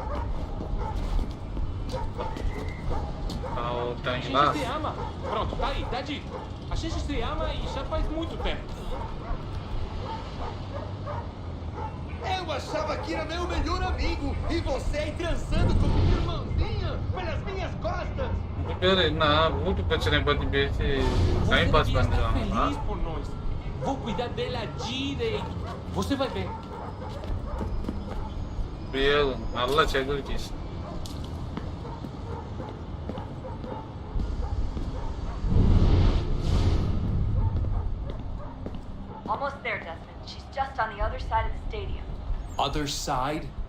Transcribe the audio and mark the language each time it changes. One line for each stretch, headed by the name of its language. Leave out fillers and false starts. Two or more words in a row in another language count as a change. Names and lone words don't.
Portuguese: A gente se ama. Pronto, tá aí, tá dito. A gente se ama e já faz muito tempo. Eu achava que era meu melhor amigo e você aí transando com minha irmãzinha pelas minhas costas!
Tamil: பேரு என்ன வீட்டு பிரச்சனை பத்தி பேசி
English: time pass
Tamil: பண்றாங்களா?
Portuguese: Feliz por nós. Vou cuidar dela direito. Você vai ver.
Tamil: பேரு நல்ல செக்யூரிட்டிஸ்.
English: Almost there, Desmond. She's just on the other side of the stadium. Other side?